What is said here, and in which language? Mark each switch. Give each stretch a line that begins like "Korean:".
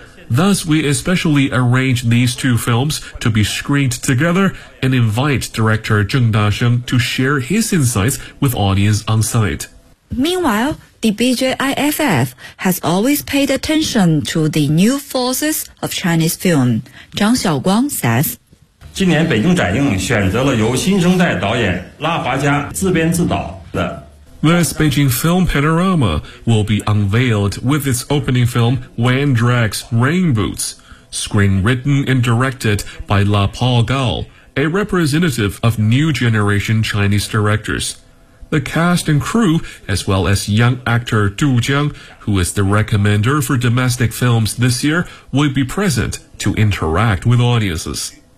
English: Thus, we especially arrange these two films to be screened together and invite director Zheng Dasheng to share his insights with audience on site. Meanwhile, the BJIFF has always paid attention to the new forces of Chinese film. Zhang Xiaoguang says,
Chinese: 今年北京展映选择了由新生代导演拉华家自编自导的
English: This Beijing Film Panorama will be unveiled with its opening film, Wan Drag's Rain Boots, screenwritten and directed by La Paul Gao, a representative of new generation Chinese directors. The cast and crew, as well as young actor Du Jiang, who is the recommender for domestic films this year, will be present to interact with audiences.